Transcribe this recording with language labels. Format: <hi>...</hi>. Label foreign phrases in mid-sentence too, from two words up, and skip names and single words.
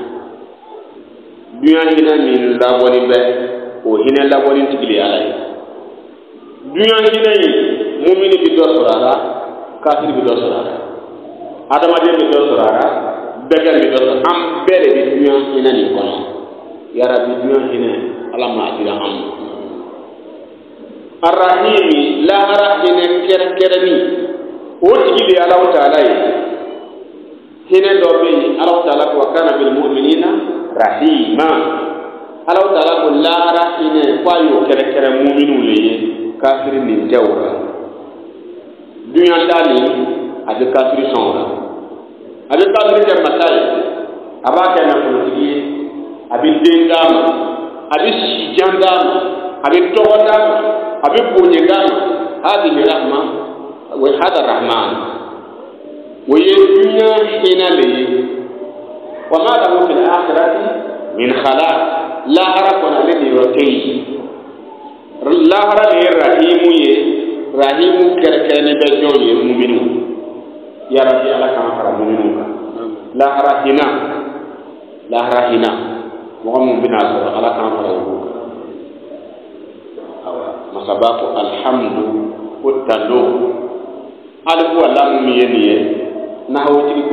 <bm>min labɔlen bɛ o hinɛ labɔlen tigi de ala ye duɲa hinɛ in mumini bi dɔ sɔrɔ a la kafiri bi dɔ sɔrɔ a la adamaden bi dɔ sɔrɔ a la bɛɛ bi dɔ sɔrɔ an bɛɛ de bi duɲa hinɛ nin kɔnɔ yarabi duɲa hinɛ ala m'a dira an ma arahimi lahara hinɛ kɛrɛnkɛrɛnni o tigi de ye ala taala ye hinɛ dɔ bɛ yen ala taala ko</bm> <ar>وكان بالمؤمنين رحيما</ar> <bm>ala taala ko lahara hinɛ f'a y'o kɛrɛnkɛrɛn mu'minu le ye kafiri nin tɛ o la duɲa taali a bɛ kafiri sɔn o la a bɛ kafiri kɛ masa ye a b'a kɛ nafolotigi ye a bɛ den d'a ma a bɛ sijan d'a ma a bɛ tɔgɔ d'a ma a bɛ bonya d'a ma</bm> <ar>هذه رحمة وهذا رحمن</ar> <bm>o ye duɲa hinɛ le ye</bm> <ar>وما له في الآخرة من خلاق</ar> <bm>lahara kɔnɔ ale de yɔrɔ tɛ yen lahara de ye rahimu ye rahimu kɛrɛkɛrɛnnen bɛ jɔn ye muminu yarabi ala k'an fara muminu kan lahara hinɛ mɔgɔ min bɛna sɔrɔ ala k'an fara olu kan masaba ko alhamdu ko tando alifu alamu min ye nin ye nahawutigi ko</bm>